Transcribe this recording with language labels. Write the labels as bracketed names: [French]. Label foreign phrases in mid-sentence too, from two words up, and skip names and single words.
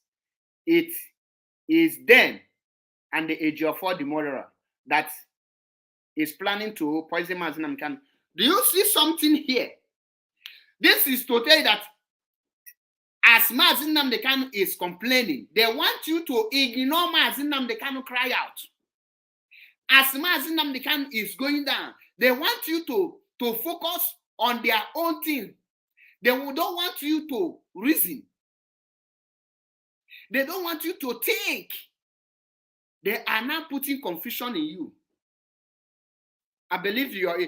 [English] It is them and the Ejiofor the murderer. that is planning to poison Mazi Nnamdi Kanu. Do you see something here? This is to tell you that as Mazi Nnamdi Kanu is complaining, they want you to ignore Mazi Nnamdi Kanu cry out. As Mazi Nnamdi Kanu is going down, they want you to focus on their own thing. They don't want you to reason. They don't want you to think. They are now putting confusion in you. I believe you are.